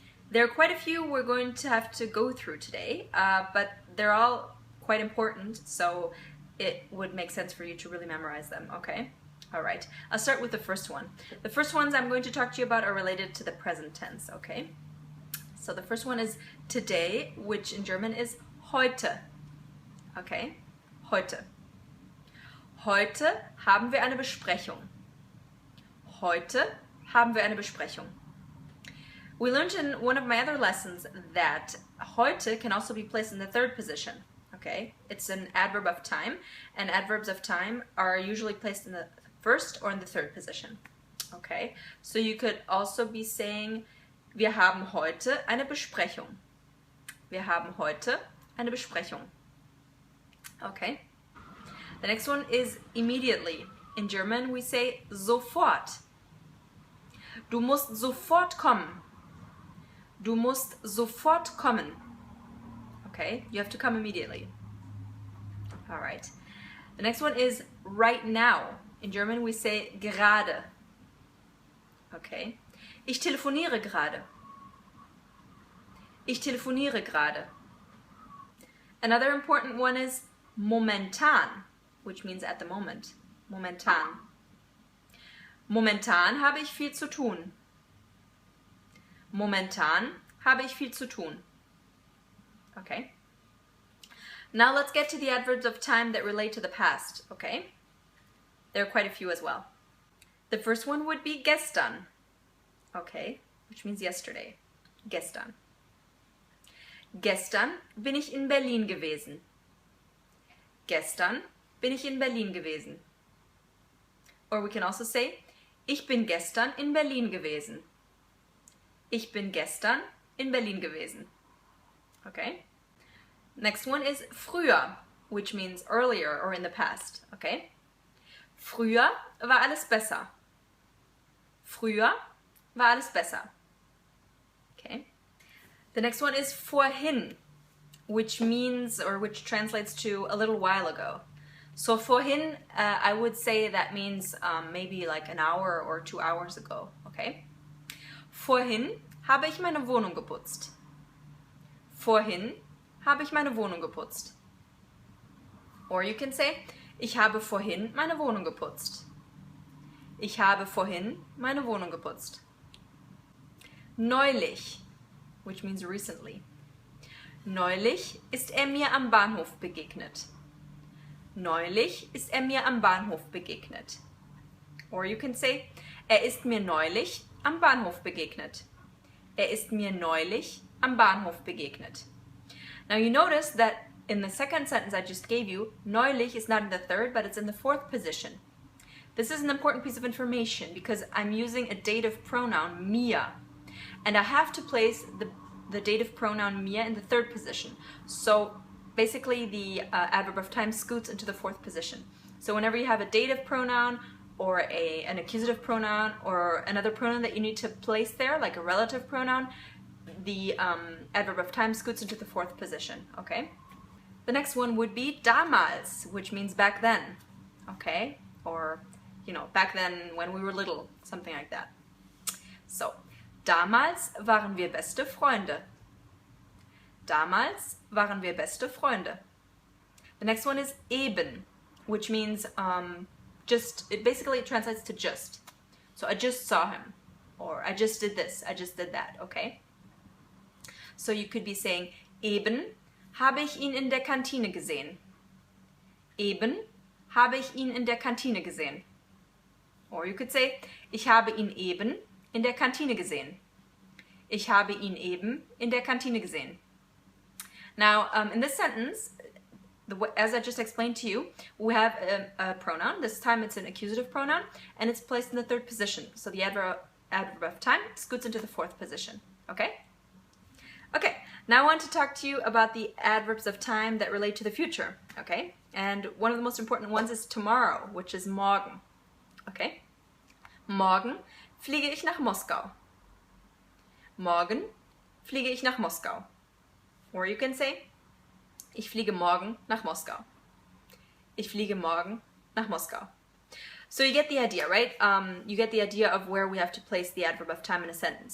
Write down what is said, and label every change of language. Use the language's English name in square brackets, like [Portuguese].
[English] There are quite a few we're going to have to go through today, but they're all quite important, so it would make sense for you to really memorize them, okay? Alright, I'll start with the first one. The first ones I'm going to talk to you about are related to the present tense, okay? So the first one is today, which in German is heute. Okay? Heute. [German] Heute haben wir eine Besprechung. Heute haben wir eine Besprechung. [English] We learned in one of my other lessons that heute can also be placed in the third position. Okay? It's an adverb of time, and adverbs of time are usually placed in the first or in the third position. Okay? So you could also be saying [German] wir haben heute eine Besprechung. Wir haben heute eine Besprechung. [English] Okay. The next one is immediately. In German we say sofort. [German] Du musst sofort kommen. Du musst sofort kommen. [English] Okay, you have to come immediately. All right. The next one is right now. In German we say gerade. Okay. [German] Ich telefoniere gerade. Ich telefoniere gerade. [English] Another important one is momentan, which means at the moment. [German] Momentan. Momentan habe ich viel zu tun. Momentan habe ich viel zu tun. [English] Okay. Now let's get to the adverbs of time that relate to the past, okay? There are quite a few as well. The first one would be gestern. Okay, which means yesterday. [German] Gestern. Gestern bin ich in Berlin gewesen. Gestern bin ich in Berlin gewesen. [English] Or we can also say, [German] ich bin gestern in Berlin gewesen. Ich bin gestern in Berlin gewesen. [English] Okay? Next one is früher, which means earlier or in the past. Okay? [German] Früher war alles besser. Früher war alles besser. [English] Okay. The next one is vorhin, which means, or which translates to a little while ago. So vorhin, I would say that means maybe like an hour or 2 hours ago. Okay. [German] Vorhin habe ich meine Wohnung geputzt. Vorhin habe ich meine Wohnung geputzt. [English] Or you can say, [German] ich habe vorhin meine Wohnung geputzt. Ich habe vorhin meine Wohnung geputzt. [English] Neulich, which means recently. [German] Neulich ist er mir am Bahnhof begegnet. Neulich ist er mir am Bahnhof begegnet. [English] Or you can say, [German] er ist mir neulich am Bahnhof begegnet. Er ist mir neulich am Bahnhof begegnet. [English] Now you notice that in the second sentence I just gave you, neulich is not in the third, but it's in the fourth position. This is an important piece of information because I'm using a dative pronoun, mir. And I have to place the dative pronoun mir in the third position. So basically the adverb of time scoots into the fourth position. So whenever you have a dative pronoun or an accusative pronoun or another pronoun that you need to place there, like a relative pronoun, the adverb of time scoots into the fourth position, okay? The next one would be damals, which means back then, okay? Or, you know, back then when we were little, something like that. [German] So, damals waren wir beste Freunde. Damals waren wir beste Freunde. [English] The next one is eben, which means it basically translates to just. So I just saw him, or I just did this, I just did that, okay? So you could be saying, [German] eben habe ich ihn in der Kantine gesehen. Eben habe ich ihn in der Kantine gesehen. [English] Or you could say, [German] ich habe ihn eben in der Kantine gesehen. Ich habe ihn eben in der Kantine gesehen. [English] Now, in this sentence, as I just explained to you, we have a pronoun. This time it's an accusative pronoun, and it's placed in the third position. So the adverb of time scoots into the fourth position. Okay? Okay, now I want to talk to you about the adverbs of time that relate to the future. Okay? And one of the most important ones is tomorrow, which is morgen. Okay? [German] Morgen fliege ich nach Moskau. Morgen fliege ich nach Moskau. [English] Or you can say, [German] ich fliege morgen nach Moskau. Ich fliege morgen nach Moskau. [English] So you get the idea, right? You get the idea of where we have to place the adverb of time in a sentence.